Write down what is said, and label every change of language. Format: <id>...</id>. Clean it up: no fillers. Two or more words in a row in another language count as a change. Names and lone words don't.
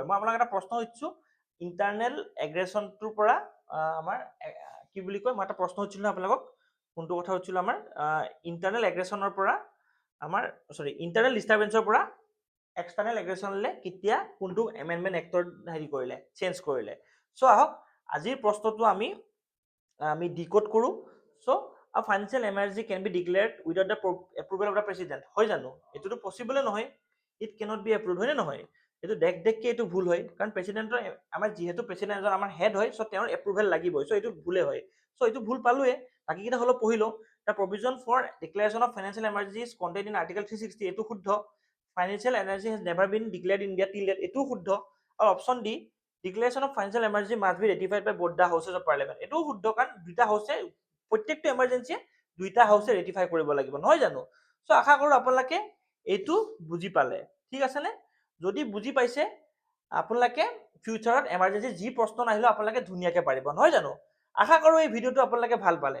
<as>মই আপোনালোকক এটা প্ৰশ্ন সুধিছোঁ, ইণ্টাৰনেল এগ্ৰেশ্যনটোৰ পৰা আমাৰ কি বুলি কয়, মই এটা প্ৰশ্ন সুধিছিলোঁ ন আপোনালোকক, কোনটো কথা সুধিছিলোঁ আমাৰ ইণ্টাৰনেল এগ্ৰেশ্যনৰ পৰা ইণ্টাৰনেল ডিষ্টাৰবেন্সৰ পৰা এক্সটাৰ্নেল এগ্ৰেশ্যনলৈ কেতিয়া কোনটো এমেণ্ডমেণ্ট এক্টৰ হেৰি কৰিলে, চেঞ্জ কৰিলে। চ' আহক আজিৰ প্ৰশ্নটো আমি ডিকোড কৰোঁ।</as> <en>চ' a financial emergency can be declared without the approval of the president,</en> <as>হয় জানো? এইটোতো পচিবলে নহয়,</as> <en>it cannot be approved,</en> <as>হয় নে নহয়? এইটো দেখকে এইটো ভুল হয়, কাৰণ প্ৰেচিডেণ্টৰ আমাৰ যিহেতু প্ৰেচিডেণ্ট এজন আমাৰ হেড হয়, চ' তেওঁৰ এপ্ৰুভেল লাগিবই, চ' এইটো ভুলে হয়। চ' এইটো ভুল পালোৱে, বাকীকেইটা হ'লেও পঢ়ি লওঁ।</as> <en>the provision for declaration of financial emergency is contained in article 360,</en> <as>এইটো শুদ্ধ।</as> <en>financial emergency has never been declared in India till date,</en> <as>এইটোও শুদ্ধ।</as> <en>আৰু option D, declaration of financial emergency must be ratified by both the houses of parliament,</en> <as>এইটোও শুদ্ধ, কাৰণ দুটা হাউচে প্ৰত্যেকটো এমাৰ্জেঞ্চিয়ে দুইটা হাউচে ৰেটিফাই কৰিব লাগিব, নহয় জানো? চ' আশা কৰোঁ আপোনালোকে এইটো বুজি পালে, ঠিক আছে নে? যদি বুজি পাইছে আপোনালোকে ফিউচাৰত এমাৰ্জেঞ্চি যি প্ৰশ্ন নাহিলেও আপোনালোকে ধুনীয়াকৈ পাৰিব, নহয় জানো? আশা কৰোঁ এই ভিডিঅ'টো আপোনালোকে ভাল পালে।</as>